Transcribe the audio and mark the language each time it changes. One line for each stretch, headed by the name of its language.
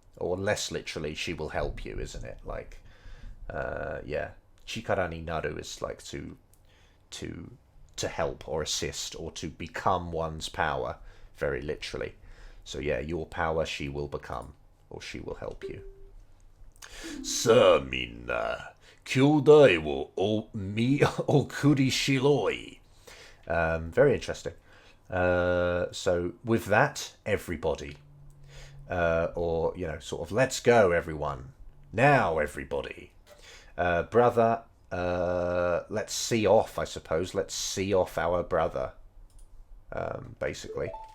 English: Or less literally, she will help you, isn't it? Like, yeah. Chikara ni naru is like to help or assist, or to become one's power, very literally. So yeah, your power she will become, or she will help you.
Japanese: さあみんな、兄弟を見送りしろい。
English: Very interesting. So with that, everybody, or, you know, sort of, let's go, everyone. Now, everybody. Brother, let's see off, I suppose. Let's see off our brother, basically.